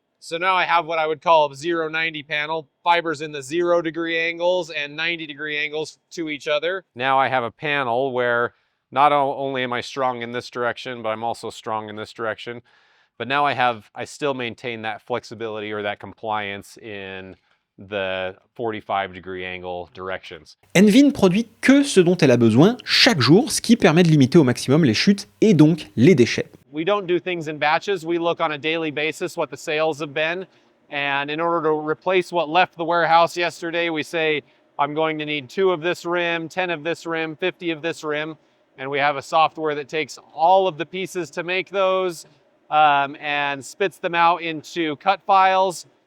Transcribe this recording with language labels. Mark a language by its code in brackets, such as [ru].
[en] So now I have what I would call a 0-90 panel, fibers in the 0 degree angles and 90 degree angles to each other. Now I have a panel where not only am I strong in this direction, but I'm also strong in this direction. But now I still maintain that flexibility or that compliance in the 45 degree angle directions. [fr] Envy ne produit que ce dont elle a besoin chaque jour, ce qui permet de limiter au maximum les chutes et donc les déchets. [en] We don't do things in batches. We look on a daily basis what the sales have been. And in order to replace what left the warehouse yesterday, we say, I'm going to need 2 of this rim, 10 of this rim, 50 of this rim. And we have a software that takes all of the pieces to make those and spits them out into cut files.